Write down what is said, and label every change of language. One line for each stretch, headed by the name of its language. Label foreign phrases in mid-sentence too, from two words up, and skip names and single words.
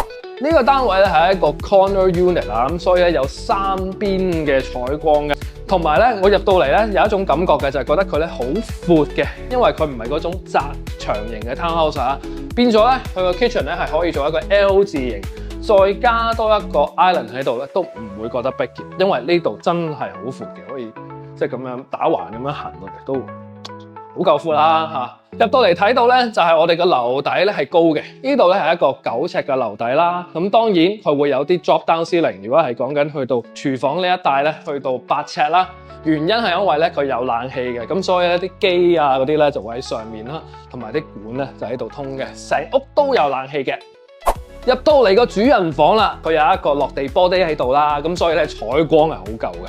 Cantonese: 呢個單位咧係一個
English: corner unit
Cantonese: 啦，咁所以咧有3邊嘅採光嘅，同埋咧我入到嚟咧有一種感覺嘅就係覺得佢咧好闊嘅，因為佢唔係嗰種窄長型嘅 townhouse 啊，變咗咧佢個 kitchen 咧係可以做一個 L 字形，再加多一個 island 喺度咧都唔會覺得逼嘅，因為呢度真係好闊嘅，可以即係咁樣打橫咁樣行落嚟都好夠闊啦嚇。入到嚟睇到咧，就係我哋個樓底咧係高嘅，呢度咧係一個9尺嘅樓底啦。咁當然佢會有啲
English: drop down ceiling，
Cantonese: 如果係講緊去到廚房呢一帶咧，去到8尺啦。原因係因為咧佢有冷氣嘅，咁所以咧啲機啊嗰啲咧就會喺上面啦，同埋啲管咧就喺度通嘅，成屋都有冷氣嘅。入到嚟個主人房啦，佢有一個落地玻璃喺度啦，咁所以咧採光係好夠嘅。